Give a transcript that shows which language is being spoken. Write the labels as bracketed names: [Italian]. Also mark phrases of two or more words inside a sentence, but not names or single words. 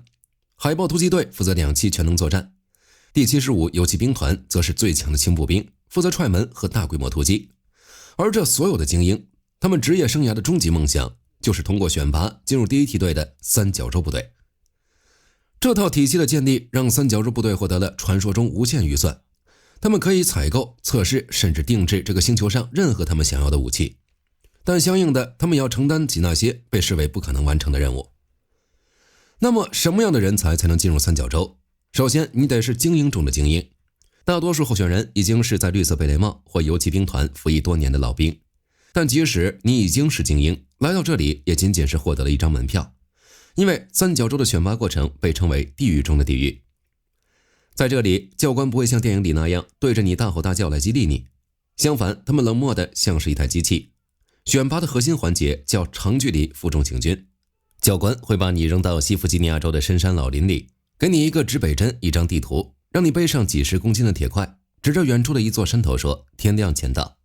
[Chinese] 海豹突擊隊負責2棲全能作戰。第75游騎兵團則是最強的輕步兵，負責踹門和大規模突擊。而這所有的精英，他們職業生涯的終極夢想就是通過選拔進入第一梯隊的三角洲部隊。這套體系的建立讓三角洲部隊獲得了傳說中無限預算，他們可以採購、測試甚至定制這個星球上任何他們想要的武器，但相應的他們要承擔起那些被視為不可能完成的任務。那麼什麼樣的人才能進入三角洲？首先你得是精英中的精英，大多數候選人已經是在綠色貝雷帽或游骑兵团服役多年的老兵，但即使你已經是精英，来到這裡也僅僅是獲得了一張门票，因為三角洲的選拔過程被稱為地獄中的地獄。在這裡，教官不會像電影裡那樣對着你大吼大叫來激勵你，相反，他們冷漠的像是一台機器。選拔的核心環節叫長距離負重行軍，教官會把你扔到西弗吉尼亞州的深山老林裡，給你一個指北針、一張地圖，讓你背上幾十公斤的鐵塊，指着遠處的一座山頭說天亮前到。